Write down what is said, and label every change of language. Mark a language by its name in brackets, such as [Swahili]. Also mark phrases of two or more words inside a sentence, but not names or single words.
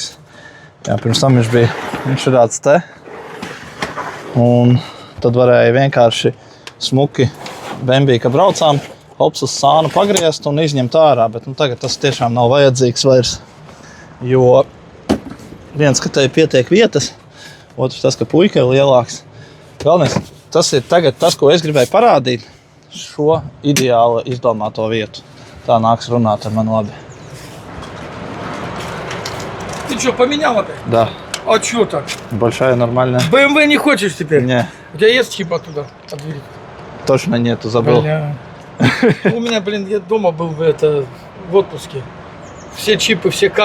[Latvian] Jā, pirms tam viņš ir tāds te. Un tad varēja vienkārši smuki bembī, ka braucām, hops uz sānu pagriezt un izņemt ārā, bet tagad tas tiešām nav vajadzīgs vairs. Jo viens, ka te pietiek vietas, otrs tas, ka puika ir lielāks. Galvenais, tas ir tagad tas, ko es gribēju parādīt, šo ideāli izdomāto vietu. Tā nāks runāt ar mani labi. [Russian] Ты что, поменял опять? Да. А что так? Большая, нормальная. BMW не хочешь теперь? Не, У тебя есть чип оттуда? От двери? точно нету, забыл. Бля. У меня, я дома был в отпуске. Все чипы, все карты.